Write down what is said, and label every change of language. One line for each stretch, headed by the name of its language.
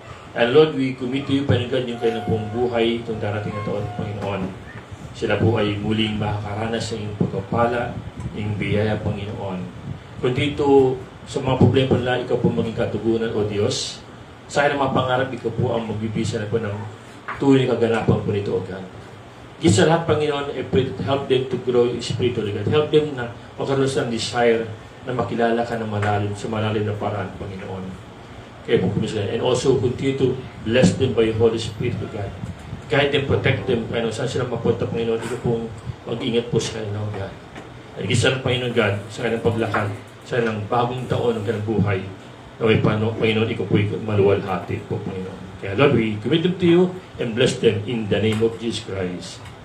Filipino: And Lord,
English: we commit to you,
Filipino: Panginoon, yung kanilang pong buhay itong darating na taon, Panginoon. Sila po ay muling makakaranas ng iyong pagpapala, yung biyaya, Panginoon. Kung dito, sa mga problema nila, ikaw po maging katugunan, O Diyos. Sa akin ang mga pangarap, ikaw po ang magbibisa na po ng tunay na kaganapan po nito, O God.
English: Give sa lahat, Panginoon, I pray to help them to grow spiritually, God. Help them
Filipino: na magkaroon ng desire na makilala ka ng malalim, sa malalim na paraan, Panginoon. Kaya po kumisyon.
English: And also, continue to bless them by your Holy Spirit, O God. Guide them, protect them,
Filipino: Panginoon. Saan sila mapunta, Panginoon, ikaw pong mag-ingat po sa kanila, O God. At isa ng Panginoon God, sa kanilang paglakad, sa kanilang bagong taon ng kanilang buhay, naway Panginoon, ikaw po maluwalhati po, Panginoon.
English: Kaya Lord, we commit them to you and bless them in the name of Jesus Christ.